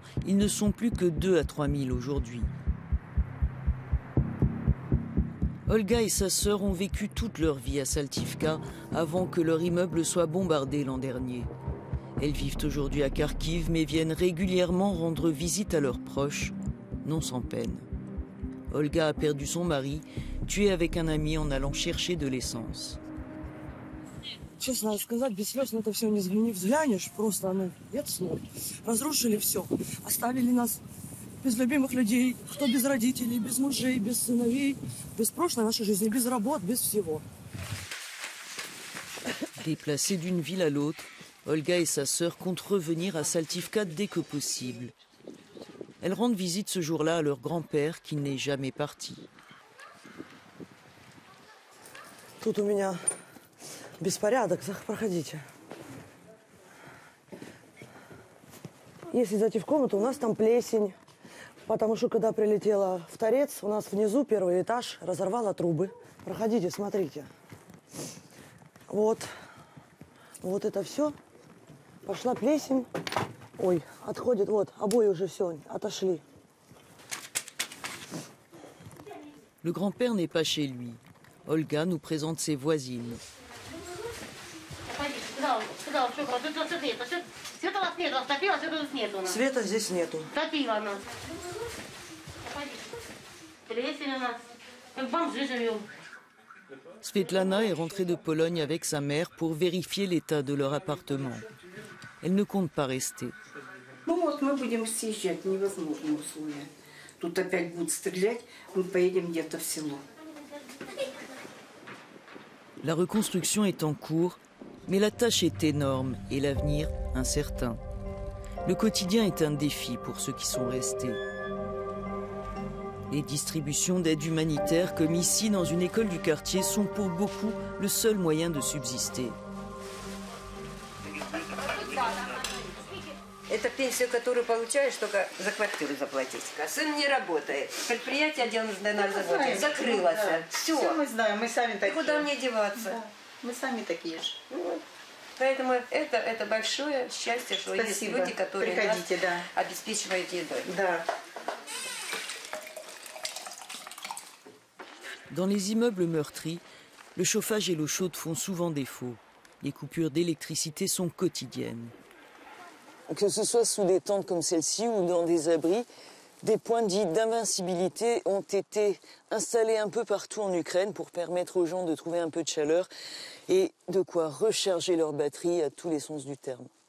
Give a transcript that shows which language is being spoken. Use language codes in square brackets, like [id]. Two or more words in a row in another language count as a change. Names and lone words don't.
[fr] Ils ne sont plus que 2 à 3 000 aujourd'hui. Olga et sa sœur ont vécu toute leur vie à Saltivka avant que leur immeuble soit bombardé l'an dernier. Elles vivent aujourd'hui à Kharkiv mais viennent régulièrement rendre visite à leurs proches, non sans peine. Olga a perdu son mari, tué avec un ami en allant chercher de l'essence. [ru] Честно сказать, без слез на это все не взглянешь, просто, нет слов. Разрушили все, оставили нас без любимых людей, кто без родителей, без мужей, без сыновей, без прошлой нашей жизни, без работ, без всего. [fr] Déplacées d'une ville à l'autre, Olga et sa sœur comptent revenir à Saltivka dès que possible. Elles rendent visite ce jour-là à leur grand-père qui n'est jamais parti. [ru] Тут у меня беспорядок, проходите. Если зайти в комнату, у нас там плесень. Потому что, когда прилетела в торец, у нас внизу первый этаж разорвало трубы. Проходите, смотрите. Вот это все. Пошла плесень. Ой, отходит, вот, обои уже все, отошли. [fr] Le grand-père n'est pas chez lui. Olga nous présente ses voisines. [ru] Света здесь нету. [fr] Svetlana est rentrée de Pologne avec sa mère pour vérifier l'état de leur appartement. Elle ne compte pas rester. [ru] Ну вот мы будем съезжать, невозможные условия. Тут опять будут стрелять, мы поедем где-то в село. [fr] La reconstruction est en cours, mais la tâche est énorme et l'avenir incertain. Le quotidien est un défi pour ceux qui sont restés. Les distributions d'aide humanitaire, comme ici dans une école du quartier, sont pour beaucoup le seul moyen de subsister. [ru] Это пенсию, которую получаешь, только за квартиру заплатить. Сын не работает. Предприятие, отделанное на заводе, закрылось. Все. Мы знаем, мы сами такие. Куда мне деваться? Да, мы сами такие же. Поэтому это большое счастье, что есть люди, которые нас обеспечивают едой. Да. [fr] Dans les immeubles meurtris, le chauffage et l'eau chaude font souvent défaut. Les coupures d'électricité sont quotidiennes. Que ce soit sous des tentes comme celle-ci ou dans des abris, des points dits d'invincibilité ont été installés un peu partout en Ukraine pour permettre aux gens de trouver un peu de chaleur et de quoi recharger leur batterie à tous les sens du terme.